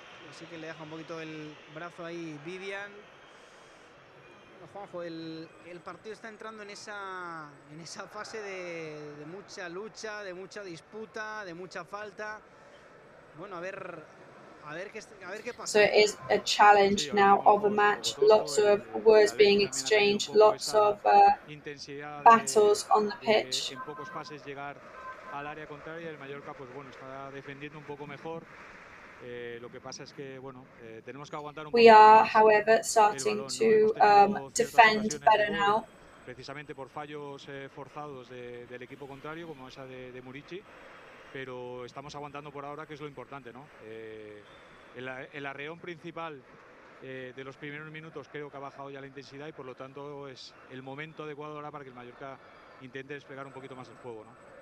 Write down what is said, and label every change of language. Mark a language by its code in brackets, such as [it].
[es] Así que le deja un poquito el brazo ahí Vivian. Juanjo, el partido está entrando en esa fase de mucha lucha, de mucha disputa, de mucha falta. Bueno, a ver qué pasa. [en] So it is a challenge now of a match. Lots of words being exchanged, lots of battles on the pitch. [es] En pocos pases llegar al área contraria, el Mallorca pues bueno, está defendiendo un poco mejor. Lo que pasa es que bueno, tenemos que aguantar un poco. [en] We are, however, starting to defend better now. [es] precisamente por fallos forzados del equipo contrario, como esa de Murici, pero estamos aguantando por ahora, que es lo importante, ¿no? El arreón principal de los primeros minutos creo que ha bajado ya la intensidad y por lo tanto es el momento adecuado ahora para que el Mallorca intente desplegar un poquito más el juego, ¿no?